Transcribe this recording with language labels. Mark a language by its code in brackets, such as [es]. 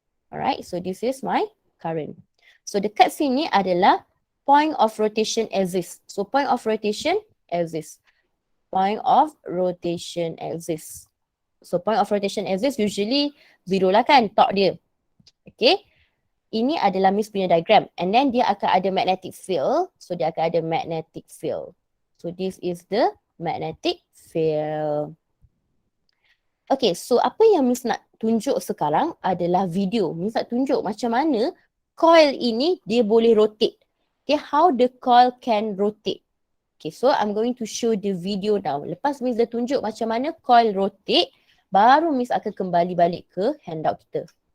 [en] Alright, so this is my current. [ms] So dekat sini adalah point of rotation axis. [en] So point of rotation axis. Point of rotation axis. So point of rotation axis usually zero [ms] lah kan, [en] torque dia. Okay. [ms] Ini adalah Miss punya diagram. And then dia akan ada magnetic field. So dia akan ada magnetic field. [en] So this is the magnetic field. [ms] Okay, so apa yang Miss nak tunjuk sekarang adalah video. Miss nak tunjuk macam mana coil ini dia boleh rotate. [en] Okay, how the coil can rotate. Okay, so I'm going to show the video now. [ms] Lepas Miss dah tunjuk macam mana coil rotate, baru Miss akan kembali balik ke handout kita.